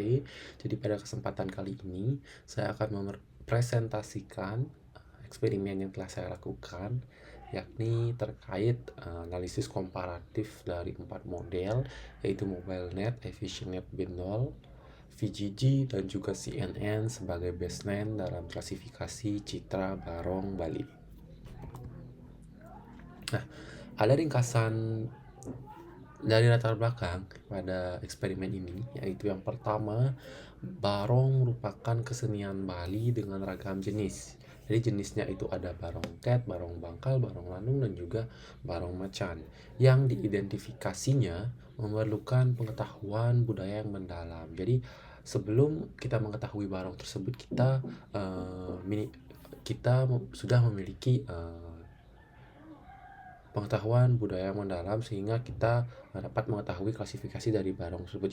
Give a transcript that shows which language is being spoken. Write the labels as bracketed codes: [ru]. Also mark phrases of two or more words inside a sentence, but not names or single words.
[id] Jadi pada kesempatan kali ini, saya akan mempresentasikan eksperimen yang telah saya lakukan, yakni terkait analisis komparatif dari 4 model, yaitu MobileNet, EfficientNet B0, VGG, dan juga CNN sebagai baseline dalam klasifikasi Citra Barong Bali. Nah, ada ringkasan dari latar belakang pada eksperimen ini, yaitu yang pertama, barong merupakan kesenian Bali dengan ragam jenis. Jadi jenisnya itu ada barong cat, barong bangkal, barong lanung, dan juga barong macan. Yang diidentifikasinya memerlukan pengetahuan budaya yang mendalam. Jadi sebelum kita mengetahui barong tersebut, kita sudah memiliki pengetahuan budaya yang mendalam sehingga kita dapat mengetahui klasifikasi dari barong tersebut.